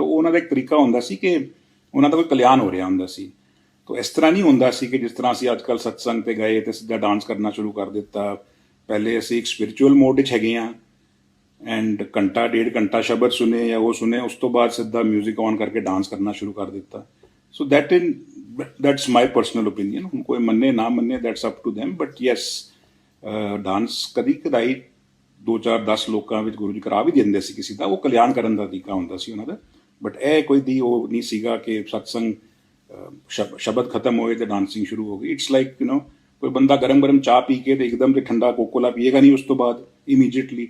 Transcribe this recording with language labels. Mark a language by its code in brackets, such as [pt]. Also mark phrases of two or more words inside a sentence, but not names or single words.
[pa] ਉਹ ਉਹਨਾਂ ਦਾ ਇੱਕ ਤਰੀਕਾ ਹੁੰਦਾ ਸੀ ਕਿ ਉਹਨਾਂ ਦਾ ਕੋਈ ਕਲਿਆਣ ਹੋ ਰਿਹਾ ਹੁੰਦਾ ਸੀ। ਤਾਂ ਇਸ ਤਰ੍ਹਾਂ ਨਹੀਂ ਹੁੰਦਾ ਸੀ ਕਿ ਜਿਸ ਤਰ੍ਹਾਂ ਅਸੀਂ ਅੱਜ ਕੱਲ੍ਹ ਸਤਸੰਗ 'ਤੇ ਗਏ ਅਤੇ ਸਿੱਧਾ ਡਾਂਸ ਕਰਨਾ ਸ਼ੁਰੂ ਕਰ ਦਿੱਤਾ। ਪਹਿਲੇ ਅਸੀਂ ਇੱਕ [en] spiritual mode [pa] 'ਚ ਹੈਗੇ ਹਾਂ ਐਂਡ ਘੰਟਾ 1.5 ਘੰਟਾ ਸ਼ਬਦ ਸੁਣੇ ਜਾਂ ਉਹ ਸੁਣੇ ਉਸ ਤੋਂ ਬਾਅਦ ਸਿੱਧਾ [en] music on [pa] ਕਰਕੇ ਡਾਂਸ ਕਰਨਾ ਸ਼ੁਰੂ ਕਰ ਦਿੱਤਾ। [en] ਸੋ that's my personal opinion। [pa] ਹੁਣ ਕੋਈ ਮੰਨੇ ਨਾ ਮੰਨੇ [en] that's up to them but yes [pa] ਡਾਂਸ ਕਦੀ ਕਦਾਈ 2-4-10 ਲੋਕਾਂ ਵਿੱਚ ਗੁਰੂ ਜੀ ਕਰਾ ਵੀ ਦਿੰਦੇ ਸੀ ਕਿਸੇ ਦਾ। ਉਹ ਕਲਿਆਣ ਕਰਨ ਦਾ ਤਰੀਕਾ ਹੁੰਦਾ ਸੀ ਉਹਨਾਂ ਦਾ। ਬਟ ਇਹ ਕੋਈ ਦੀ ਉਹ ਨਹੀਂ ਸੀਗਾ ਕਿ ਸਤਸੰਗ ਸ਼ਬਦ ਖਤਮ ਹੋਏ ਤੇ ਡਾਂਸਿੰਗ ਸ਼ੁਰੂ ਹੋ ਗਈ। [en] it's like [pa] ਕੋਈ ਬੰਦਾ ਗਰਮ ਗਰਮ ਚਾਹ ਪੀ ਕੇ ਤੇ ਇੱਕਦਮ ਤੇ ਠੰਡਾ ਕੋਕੋਲਾ ਪੀਏਗਾ ਨਹੀਂ ਉਸ ਤੋਂ ਬਾਅਦ ਇਮੀਡੀਏਟਲੀ।